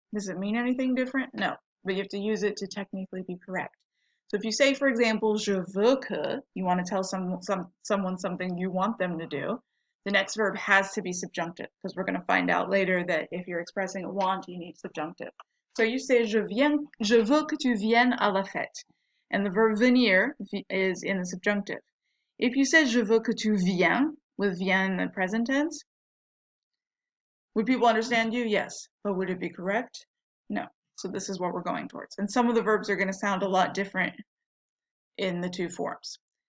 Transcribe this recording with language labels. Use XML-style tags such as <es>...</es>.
<en>Does it mean anything different? No, but you have to use it to technically be correct. So if you say, for example,</en> <fr>je veux que,</fr> <en>you want to tell someone something you want them to do, the next verb has to be subjunctive, because we're going to find out later that if you're expressing a want, you need subjunctive. So you say,</en> <fr>je veux que tu viennes à la fête.</fr> <en>And the verb venir is in the subjunctive. If you say,</en> <fr>je veux que tu viennes,</fr> <en>with viens in the present tense, would people understand you? Yes. But would it be correct? No. So this is what we're going towards. And some of the verbs are going to sound a lot different in the two forms.</en>